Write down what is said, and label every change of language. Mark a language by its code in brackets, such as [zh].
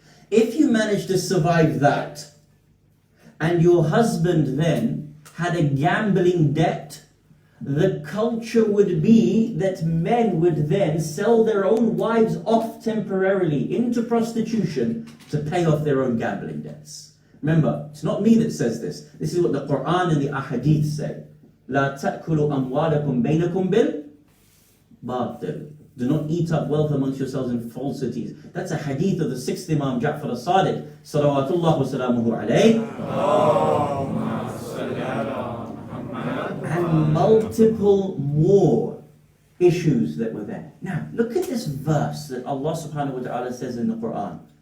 [en] If you managed to survive that, and your husband then had a gambling debt, the culture would be that men would then sell their own wives off temporarily into prostitution to pay off their own gambling debts. Remember, it's not me that says this. This is what the Quran and the Ahadith say. [ar] لا تأكلوا أموالكم بينكم بالباطل. [en] Do not eat up wealth amongst yourselves in falsities. That's a hadith of the 6th Imam Jaffer Ladak, [ar] salawatullah wa salamuhu alayh. [en] And multiple more issues that were there. Now, look at this verse that Allah subhanahu wa ta'ala says in the Quran.